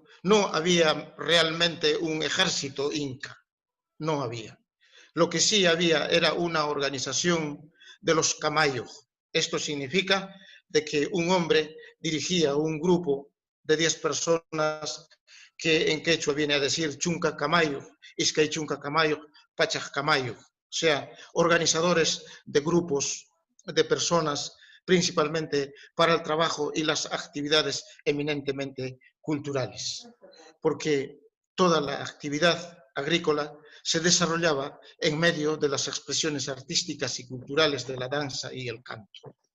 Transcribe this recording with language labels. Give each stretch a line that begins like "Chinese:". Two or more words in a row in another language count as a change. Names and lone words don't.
Spanish: No había realmente un ejército inca, no había. Lo que sí había era una organización de los camayos. Esto significa de que un hombre dirigía un grupo de 10 personas que en quechua viene a decir
Quechua: chunca camayo, iscay chunca camayo, pachaj camayo.
Spanish: O sea, organizadores de grupos de personas principalmente para el trabajo y las actividades eminentemente culturales. Porque toda la actividad agrícola se desarrollaba en medio de las expresiones artísticas y culturales de la danza y el canto.